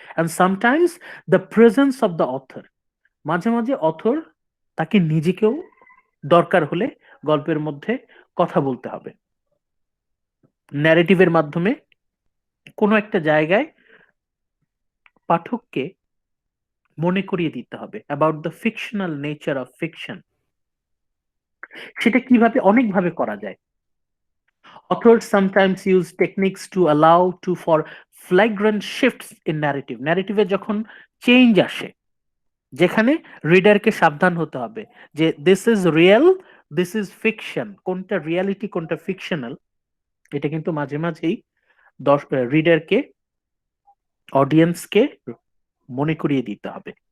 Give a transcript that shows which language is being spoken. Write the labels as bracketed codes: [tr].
[en] and sometimes the presence of the author, [bn] মাঝে মাঝে author তাকে নিজেকেও দরকার হলে গল্পের মধ্যে কথা বলতে হবে, ন্যারেটিভের মাধ্যমে কোনো একটা জায়গায় পাঠককে মনে করিয়ে দিতে হবে [en] About the fictional nature of fiction. [bn] সেটা কিভাবে, অনেকভাবে করা যায়। [en] Authors sometimes use techniques to allow to for flagrant shifts in narrative. [bn] Narrative এ যখন চেঞ্জ আসে, যেখানে রিডারকে সাবধান হতে হবে যে [en] this is real, this is fiction, [bn] কোনটা রিয়ালিটি কোনটা ফিকশনাল, এটা কিন্তু মাঝে মাঝেই রিডারকে, অডিয়েন্সকে মনে করিয়ে দিতে হবে।